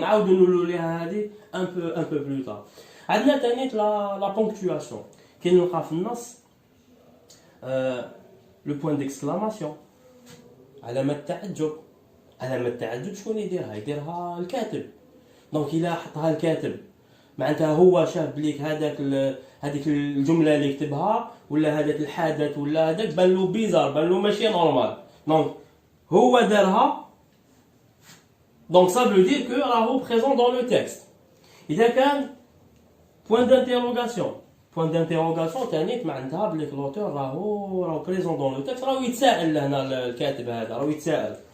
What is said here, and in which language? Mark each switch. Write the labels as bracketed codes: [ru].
[ar] نعاودو نقولوا ليها هذه ان بو بلو طار. عندنا ثاني لا بونكتواسيون كي نلقى في النص لو بوين ديكسكلاماسيون علامه التعجب شكون يديرها الكاتب. دونك الا حطها الكاتب معناتها هو شاف بليك هذيك الجمله اللي كتبها ولا هذاك الحدث ولا هذاك بان له بيزار بان له ماشي نورمال. دونك هو دارها. [fr] donc ça veut dire que [ar] راهو [fr] présent dans le texte. [ar] إذا كان point d'interrogation تانيت معناتها بلي لوتور راهو [fr] présent dans le texte [ar] راهو يتساءل هنا الكاتب هذا راهو يتساءل.